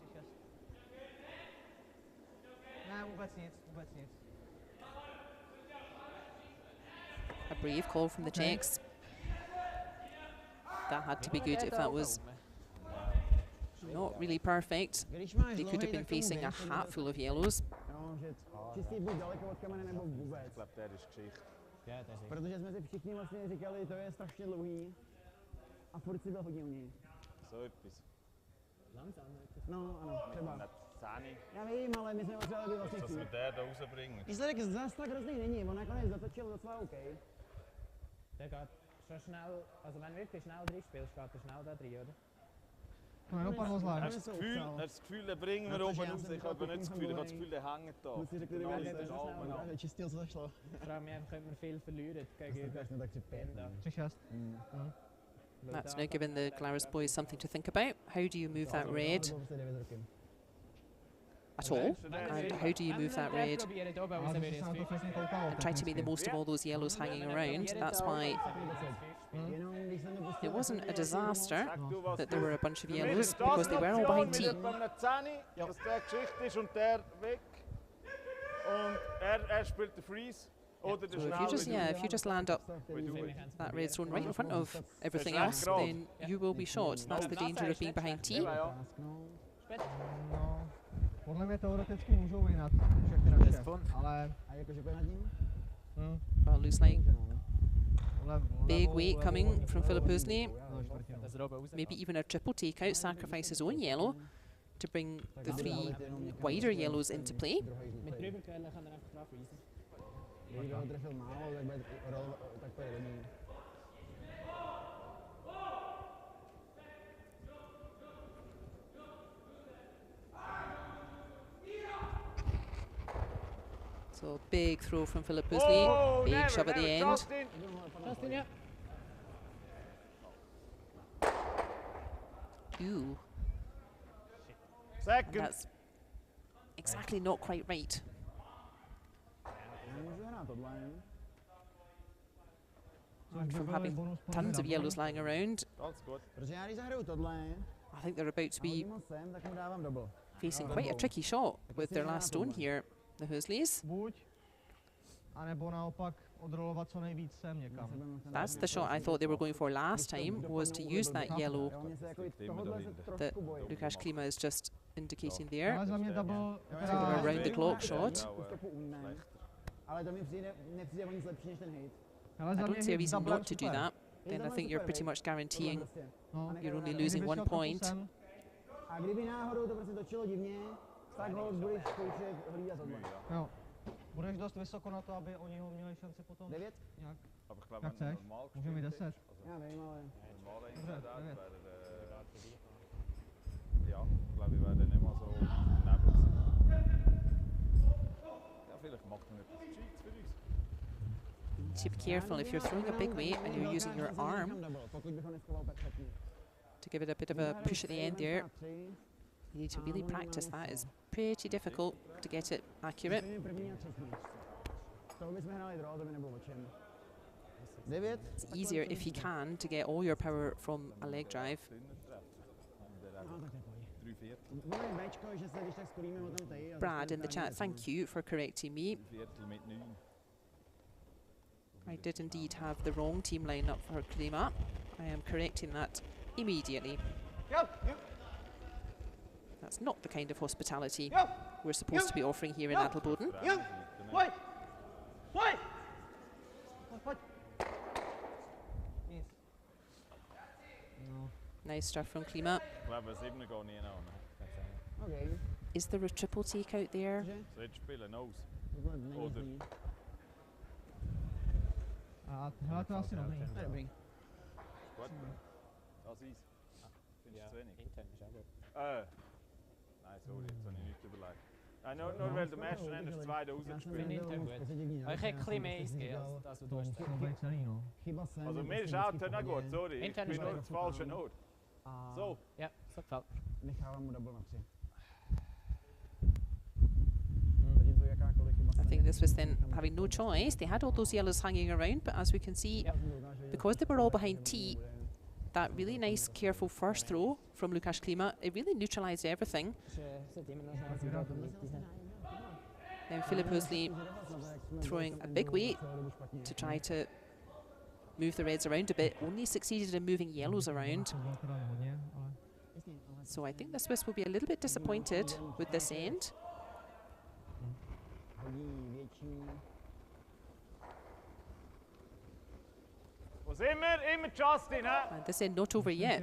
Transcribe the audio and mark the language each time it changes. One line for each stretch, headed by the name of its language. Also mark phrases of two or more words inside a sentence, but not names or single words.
Czech: Ne, vůbec nic, vůbec nic.
English: Brave call from the Czechs. That had to be good if that was not really perfect.
Czech: Když máš
English: They could have
Czech: dlouhej,
English: been
Czech: tak tomu
English: facing a
Czech: věř,
English: hat full of yellows.
Czech: jo, že čistý buď daleko od kamene nebo vůbec.
German: Ich glaube, der ist Geschichte. Ja, das ist.
Czech: Protože jsme si všichni vlastně říkali, to je strašně dlouhý. A furt si byl hodně u něj.
German: So etwas. Langsam.
Czech: No, ano, třeba.
German: Nicht 10.
Czech: Já vím, ale my jsme potřebovali být vlastně
German: Dass
Czech: chvíli.
German: wir den da rausbringen.
Czech: Výsledek zas tak hrozný není, on nakonec zatočil docela OK.
German: Der geht schon schnell, also wenn du wirklich schnell drin spielst, geht er schnell da drin, oder?
Czech: To nedopadlo zvlášť.
German: Hast du das Gefühl, den bringen wir Ja, oben das ist raus? ja Ich habe nicht das Gefühl, ich habe das Gefühl, der hängt da.
Czech: Kluci řekli,
German: Genau,
Czech: že
German: das ist Almen an.
Czech: čistě zašlo.
German: Ich frage mich, könnte man viel verlieren gegenüber
Czech: Strašně tak si
German: da. 3-6.
English: That's now given the Glarus boys something to think about. How do you move that red at all? And how do you move that red
Czech: Ale když se na to přesně koukalo.
English: and try to make the most of all those yellows hanging around? That's why it wasn't a disaster
German: Sag du, was
English: that there were a bunch of
German: Für mich
English: yellows
German: ist das
English: because they
German: eine
English: were all
German: Option
English: behind
German: mit
English: T.
German: etwa einem 10, dass der Geschichte ist und der weg. Und er spielt den Freeze. Oder der
English: So if you just land up We do it. that red zone right in front of everything else, then you will be shot. That's the danger of being behind T.
German: Ja.
Czech: No, podle mě teoreticky můžou vyhnat všechny naše, ale A jakože pojď nad ním?
English: Well, looks like
Czech: levo,
English: big
Czech: levo,
English: weight
Czech: levo,
English: coming
Czech: levo,
English: from Philip Hösli.
Czech: no, čtvrtinu.
English: Maybe even a triple takeout, sacrifice his own yellow to bring the 3 wider yellows into play.
German: mit drüber können, kann er einfach drauf reisen.
Czech: Kdyby ho trefil málo, tak bude tak pojede do něj.
English: So big throw from Philip Hösli, big shove at the end. Justin.
German: Justin, ja.
English: Ooh, and Second. that's exactly not quite right.
Czech: Nemůžu hrát tohle. Což by
English: From
Czech: byl
English: having
Czech: bonus podle
English: tons of
Czech: mě
English: yellows lying around,
German: Ganz gut.
Czech: Protože já když zahraju tohle,
English: I think they're about to
Czech: a
English: be
Czech: hodím ho sem, tak mu dávám double.
English: facing quite a tricky shot with their last stone here, the Höslis.
Czech: buď, anebo naopak odrolovat co nejvíc sem někam.
English: That's the shot I thought they were going for last time, was to use that yellow
Czech: Jo, mně se jako i tohohle se
English: that
Czech: trošku bojím.
English: Lukáš Klima is just indicating there.
Czech: Ale za mě double,
English: Sort of a round the clock shot.
Czech: Už to poumíme. Ale to mi přijde, nepřijde o nic lepší než ten hate. ale
English: I
Czech: za
English: don't
Czech: mě
English: see a
Czech: hit
English: reason
Czech: doublem
English: not to do
Czech: super.
English: that. Then I think you're pretty much guaranteeing
Czech: Prostě. No.
English: you're only
Czech: Kdyby
English: losing
Czech: šel
English: 1
Czech: trochu
English: point.
Czech: sem, A kdyby náhodou to prostě točilo divně, tak hold budeš zkoušet hlídat tohle. jo. Budeš dost vysoko na to, aby oni ho měli šanci potom 9? nějak.
German: Aber ich glaube,
Czech: Jak
German: wenn du
Czech: chceš,
German: normal
Czech: můžeme mít
German: gespielt
Czech: 10.
German: hast,
Czech: Já vím, ale...
German: normal
Czech: Dobře,
German: eingesetzt hast,
Czech: 9.
German: ja, glaube ich, wäre der nicht mal so daneben gewesen. Ja, vielleicht macht man etwas Gescheites für uns.
English: You need to be careful if you're throwing a big weight and you're using your arm
Czech: Pokud bych ho neskoval perfektně.
English: to give it a bit of a push at the end there. You need to really practice that. It's pretty difficult to get it accurate.
Czech: První a třetí. Z toho bychom hráli draw, to by nebylo o čem. 9?
English: It's easier if you can to get all your power from a leg drive.
Czech: No, tak to je pohodě. 3/4. Moje Bčko, že se když tak skolíme o tam tady.
English: Brad in the chat, thank you for correcting me.
German: 3/4 mit 9.
English: I did indeed have the wrong team line up for Klima. I am correcting that immediately. That's not the kind of hospitality we're supposed to be offering here in Adelboden.
Czech: Pojď! Pojď! Nic. No.
English: Nice stuff from Klima.
German: Ich glaube, 7 geht nie noch. OK.
English: Is there a triple take out there?
Czech: Že?
German: So jetzt spielen aus.
Czech: Tohle není
German: Oder-
Czech: zlý. A hele, to je asi dobrý. To je dobrý.
German: Gut. Das ist. Findest du zu wenig? Intern ist auch gut. Nein, sorry, jetzt habe ich nicht überlegt. Nur weil der Meister endlich 2
Czech: Já jsem
German: rausgespielt. Finde ich
Czech: nebyl
German: intern
Czech: moc
German: gut.
Czech: pozitivní,
German: Aber ich
Czech: já
German: hätte ein
Czech: jsem
German: bisschen mehr
Czech: prostě
German: eingegeben
Czech: říkal,
German: als du
Czech: To
German: hast.
Czech: musí být celý, no. chyba jsem.
German: Also mir
Czech: prostě
German: ist auch
Czech: vždycky
German: nicht gut,
Czech: pohodě.
German: sorry. Ich Intern bin ist nur gut. das falsche Ort.
Czech: A
German: So, Ja, so gefällt mir.
Czech: nechávám mu double na 3. Zatímco jakákoliv chyba
English: I think this was then having no choice. They had all those yellows hanging around, but as we can see, because they were all behind T, that really nice, careful first throw from Lukáš Klima, it really neutralised everything.
German: Sollte immer noch schnell sein, aber nicht diese.
English: Then Philip Hösli throwing a big weight to try to move the reds around a bit, only succeeded in moving yellows around. So I think the Swiss will be a little bit disappointed with this end. And this end not over yet.